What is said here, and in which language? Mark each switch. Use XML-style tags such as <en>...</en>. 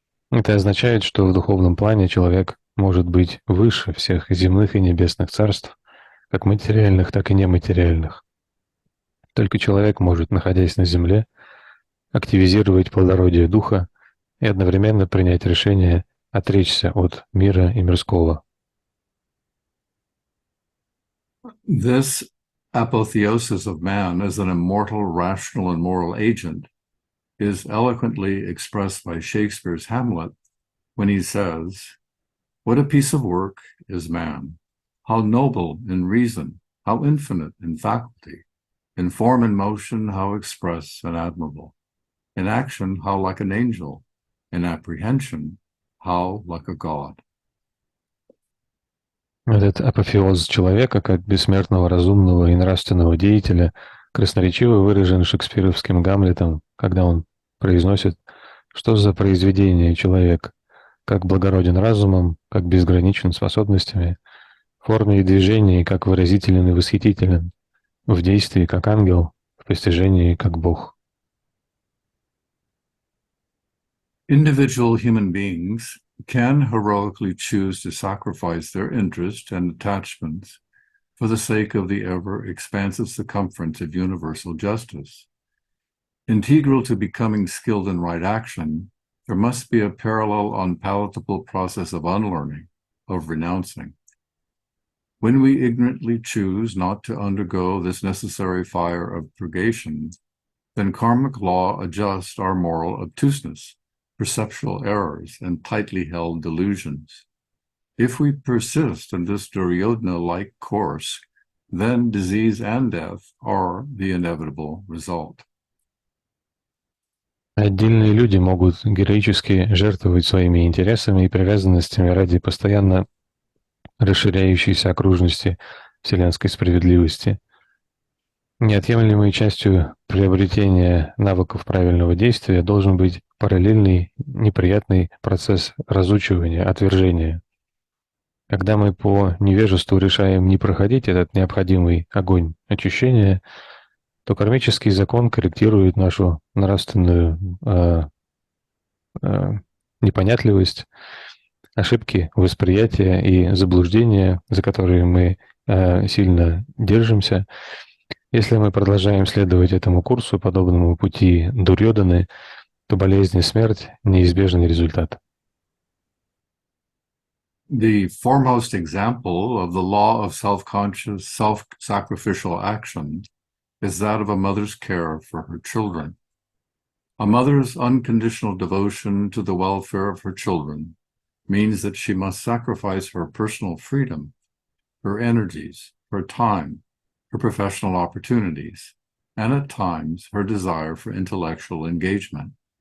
<ru>Это означает, что в духовном плане человек может быть выше всех земных и небесных царств, как материальных, так и нематериальных. Только человек может, находясь на земле, активизировать плодородие духа и одновременно принять решение отречься от мира и мирского.</ru> <en>This apotheosis of man as an immortal, rational, and moral agent is eloquently expressed by Shakespeare's Hamlet when he says, "What a piece of work is man! How noble in reason, how infinite in faculty, in form and motion, how express and admirable, in action, how like an angel, in apprehension, how like a god."</en> <ru>Этот апофеоз человека как бессмертного, разумного и нравственного деятеля красноречиво выражен шекспировским Гамлетом, когда он произносит, что за произведение человек, как благороден разумом, как безграничен способностями, в форме и движении, как выразителен и восхитителен, в действии, как ангел, в постижении, как Бог.</ru> <en>Individual human beings can heroically choose to sacrifice their interest and attachments for the sake of the ever-expansive circumference of universal justice. Integral to becoming skilled in right action, there must be a parallel, unpalatable process of unlearning, of renouncing. When we ignorantly choose not to undergo this necessary fire of purgation, then karmic law adjusts our moral obtuseness, perceptual errors, and tightly held delusions. If we persist in this Duryodhana-like course, then disease and death are the inevitable result.</en> <ru>Отдельные люди могут героически жертвовать своими интересами и привязанностями ради постоянно расширяющейся окружности вселенской справедливости. Неотъемлемой частью приобретения навыков правильного действия должен быть параллельный неприятный процесс разучивания, отвержения. Когда мы по невежеству решаем не проходить этот необходимый огонь очищения, то кармический закон корректирует нашу нравственную непонятливость, ошибки восприятия и заблуждения, за которые мы сильно держимся. Если мы продолжаем следовать этому курсу, подобному пути Дурьоданы, то болезнь и смерть – неизбежный результат.</ru> <en>The foremost example of the law of self-conscious, self-sacrificial action is that of a mother's care for her children. A mother's unconditional devotion to the welfare of her children means that she must sacrifice her personal freedom, her energies, her time, her professional opportunities, and at times her desire for intellectual engagement.</en>